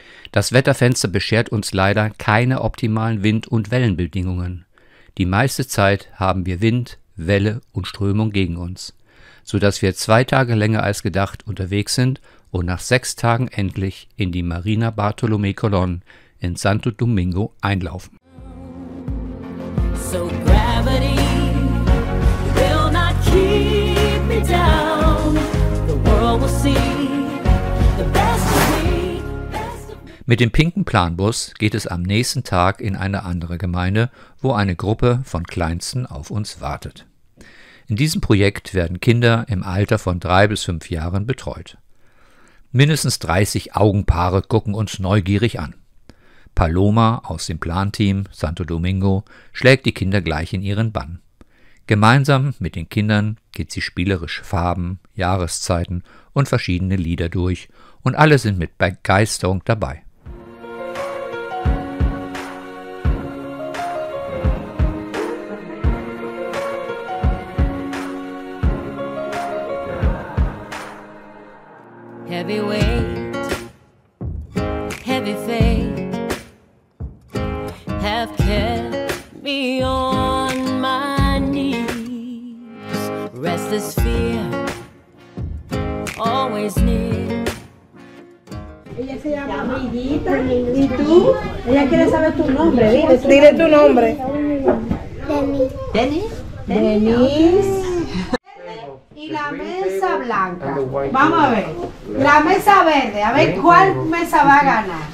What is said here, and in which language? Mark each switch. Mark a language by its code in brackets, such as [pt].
[de] Das Wetterfenster beschert uns leider keine optimalen Wind- und Wellenbedingungen. Die meiste Zeit haben wir Wind, Welle und Strömung gegen uns, sodass wir 2 Tage länger als gedacht unterwegs sind und nach 6 Tagen endlich in die Marina Bartolomé Colón in Santo Domingo einlaufen. [en] So gravity will not keep me down. The world will see the best of me. [de] Mit dem pinken Planbus geht es am nächsten Tag in eine andere Gemeinde, wo eine Gruppe von Kleinsten auf uns wartet. In diesem Projekt werden Kinder im Alter von 3 bis 5 Jahren betreut. Mindestens 30 Augenpaare gucken uns neugierig an. Paloma aus dem Planteam Santo Domingo schlägt die Kinder gleich in ihren Bann. Gemeinsam mit den Kindern geht sie spielerisch Farben, Jahreszeiten und verschiedene Lieder durch und alle sind mit Begeisterung dabei. [en] Heavy weight, heavy faith have kept me on my knees. Restless fear, always near. [es] Ella se llama Amiguita. ¿Y tú? Ella quiere saber tu nombre. Dile tu nombre. Denis. Denis. Y la mesa blanca. Vamos a ver. La mesa verde. A ver cuál mesa va a ganar.